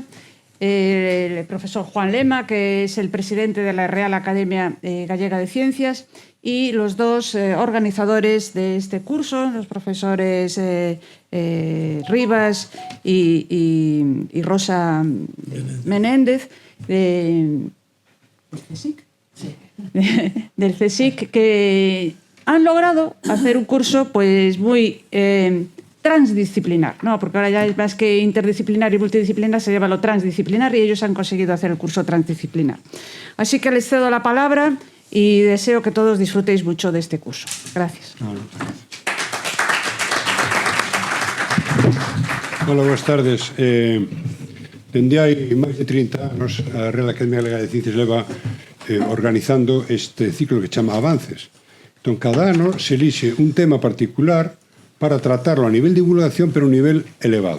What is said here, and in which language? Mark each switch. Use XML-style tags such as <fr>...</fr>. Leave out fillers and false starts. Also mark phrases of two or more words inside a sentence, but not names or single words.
<es>El profesor Juan Lema, que es el presidente de la Real Academia Gallega de Ciencias, y los dos organizadores de este curso, los profesores Rivas y Rosa Menéndez del CSIC, que han logrado hacer un curso pues muy transdisciplinar, ¿no? Porque ahora ya es más que interdisciplinar y multidisciplinar, se lleva lo transdisciplinar y ellos han conseguido hacer el curso transdisciplinar. Así que les cedo la palabra y deseo que todos disfrutéis mucho de este curso. Gracias. Hola,</es> <gl>boas tardes. Dende hai máis de 30 anos a Real Academia Galega de Ciencias leva organizando este ciclo que chama Avances. Entón, cada ano se elixe un tema particular para tratarlo a nivel de divulgación, pero a un nivel elevado.</gl>